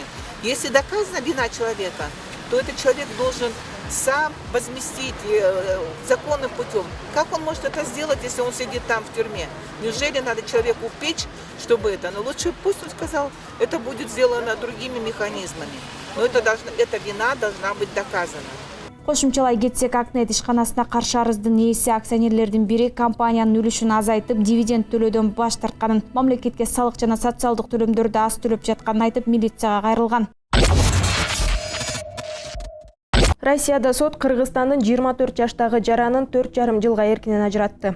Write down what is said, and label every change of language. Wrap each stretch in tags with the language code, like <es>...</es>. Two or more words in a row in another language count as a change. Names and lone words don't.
<ru>Если доказана вина человека, то этот человек должен сам возместить законным путем. Как он может это сделать, если он сидит там в тюрьме? Неужели надо человеку упечь, чтобы это? Но лучше пусть он сказал, это будет сделано другими механизмами. Но эта вина должна быть доказана.</ru> <ky>Кошумчалай кетсек, Акнет ишканасына каршы арыздын ээси акционерлердин бири компаниянын үлүшүн азайтып, дивиденд төлөөдөн баш тартканын, мамлекетке салык жана социалдык төлөмдөрдү аз төлөп жатканын айтып, милицияга кайрылган. Россияда сот Кыргызстандын 24 жаштагы жаранын 4,5 жылга эркинен ажыратты.</ky>